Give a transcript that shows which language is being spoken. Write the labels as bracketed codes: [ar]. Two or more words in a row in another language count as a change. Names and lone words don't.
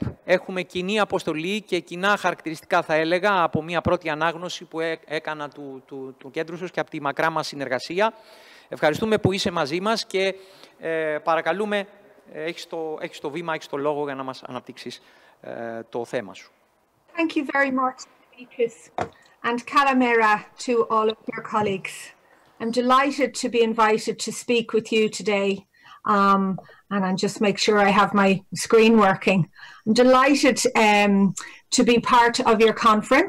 [el] Έχουμε κοινή αποστολή και κοινά χαρακτηριστικά, θα έλεγα, από μια πρώτη ανάγνωση που έκανα του κέντρου σας και από τη μακρά μας συνεργασία. Ευχαριστούμε που είσαι μαζί μας και παρακαλούμε, έχεις το βήμα, έχεις το λόγο για να μας αναπτύξεις το θέμα σου. [en] Thank you very much, Beatrice, and Kalamera to all of your colleagues. I'm delighted to be invited to speak with you today. And I'll just make sure I have my screen working. I'm delighted to be part of your conference.